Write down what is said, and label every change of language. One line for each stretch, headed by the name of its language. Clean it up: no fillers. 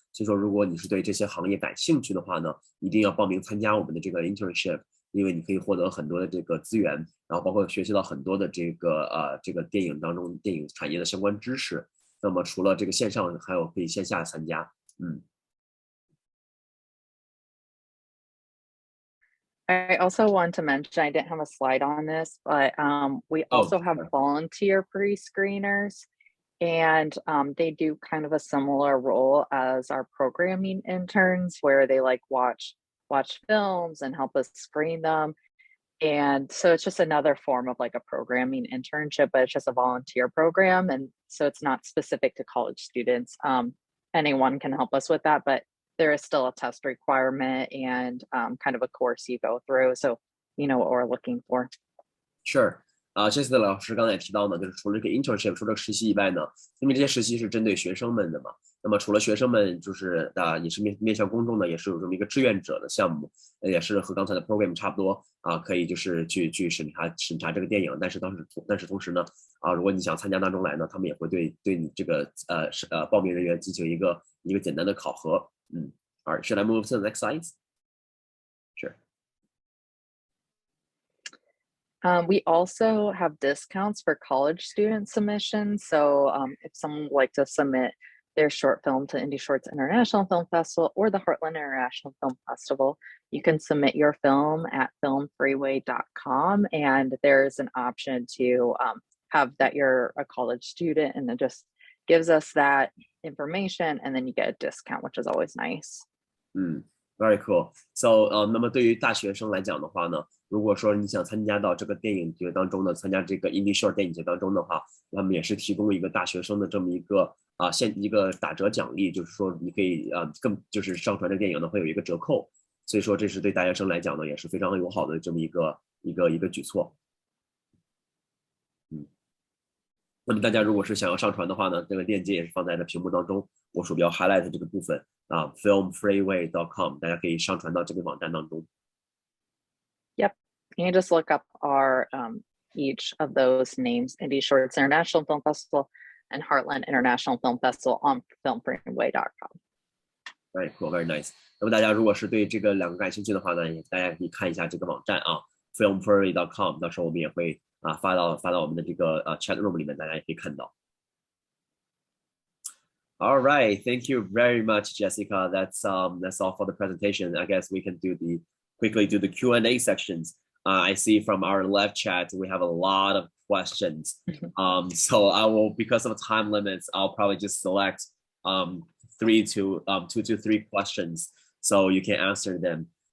Chinese: 所以说，如果你是对这些行业感兴趣的话呢，一定要报名参加我们的这个 internship，因为你可以获得很多的这个资源，然后包括学习到很多的这个电影当中电影产业的相关知识。那么除了这个线上，还有可以线下参加，
English: I also want to mention, I didn't have a slide on this, but we also have sure. volunteer pre-screeners, and they do kind of a similar role as our programming interns, where they like watch films and help us screen them. And so it's just another form of like a programming internship, but it's just a volunteer program, and so it's not specific to college students. Anyone can help us with that, but there is still a test requirement and kind of a course you go through. So you know what we're looking for.
Chinese: Sure，这次的老师刚才也提到呢，就是除了这个 internship，除了实习以外呢，因为这些实习是针对学生们的嘛，那么除了学生们，就是也是面向公众的，也是有这么一个志愿者的项目，也是和刚才的 program 差不多可以就是去审查这个电影，但是同时呢，如果你想参加当中来呢，他们也会对你这个报名人员进行一个简单的考核。
English: Alright, should I move to the next slide? Sure. We also have discounts for college student submissions. So if someone would like to submit their short film to Indie Shorts International Film Festival or the Heartland International Film Festival, you can submit your film at filmfreeway.com. And there's an option to have that you're a college student, and it just gives us that information, and then you get a discount, which is always nice. Very cool.
Chinese: So 那么对于大学生来讲的话呢，如果说你想参加到这个电影节当中的，参加这个 Indie Short 电影节当中的话，他们也是提供一个大学生的这么一个一个打折奖励，就是说你可以就是上传这电影呢会有一个折扣，所以说这是对大学生来讲呢也是非常友好的这么一个举措。那么大家如果是想要上传的话呢，这个链接也是放在了屏幕当中，我鼠标 highlight 这个部分filmfreeway.com， 大家可以上传到这个网站当中。
English: Yep, you can just look up our each of those names: Indie Shorts International Film Festival and Heartland International Film Festival on filmfreeway.com. Very cool, very nice.
Chinese: 那么大家如果是对这个两个感兴趣的话呢，大家可以看一下这个网站filmfreeway.com， 到时候我们也会发到我们的这个chat room 里面，大家也可以看到。
English: All right, thank you very much, Jessica. That's all for the presentation. I guess we can quickly do the Q&A sections. I see from our live chat we have a lot of questions. So I will, because of time limits, I'll probably just select 2 to 3 questions so you can answer them.